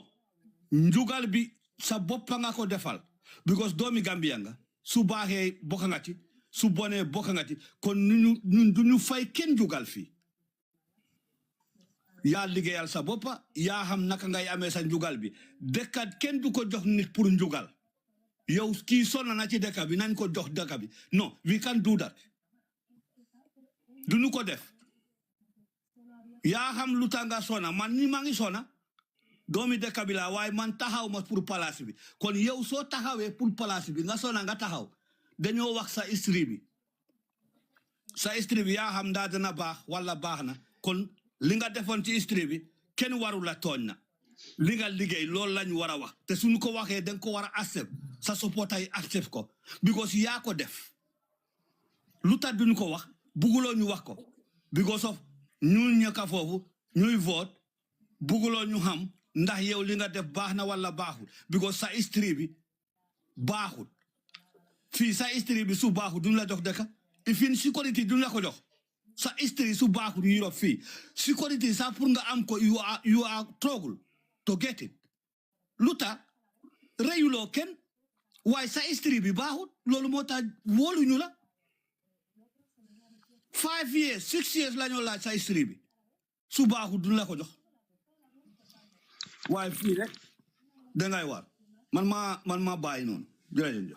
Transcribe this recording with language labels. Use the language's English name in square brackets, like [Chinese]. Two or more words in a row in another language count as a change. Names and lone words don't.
[Wolof] njugal bi sa boppa nga ko defal because doomi Gambia nga su baaxee bokka nga ci su bonee bokka nga ci kon ñun duñu fay kenn njugal fii yaa liggéeyal sa boppa yaa xam naka ngay amee sa njugal bi dëkkat kenn du ko jox nit pour njugal yow kii sonna na ci dëkk bi nañ ko jox dëkk bi non [English] we can't do that [Wolof] duñu ko def yaa xam lu tax nga sonna man ni maa ngi sonna doomi dëkk bi la waaye man taxaw ma pour place bi kon yow soo taxawee pour place bi nga sonna nga taxaw dañoo wax sa history bi yaa xam ndaa dana baax wala baax na kon li nga defoon ci history bi kenn waru la tooñ na li nga liggéey loolu lañ war a wax te suñu ko waxee danga ko war a accept sa supporter yi accept ko because yaa ko def lu tax duñu ko wax buguloo ñu wax ko [English] because of [Wolof] ñu ñëkka foofu ñuy vote buguloo ñu xam ndax yow li nga def baax na wala baaxul because sa history bi baaxul fii sa history bi su baaxul duñu la jox dëkk ifin sécurité duñu la ko jox sa history su baaxul Europe fii sécurité sa pour nga am ko [English] you are struggle to get it [Wolof] lu tax reyuloo kenn waaye sa history bi baaxul loolu moo tax wóoluñu la [English] 5 years 6 years [Wolof] la ñoo laaj sa history bi su baaxul duñu la ko jox waaye fii rek dangay war man maa bàyyi noonu jërëjëf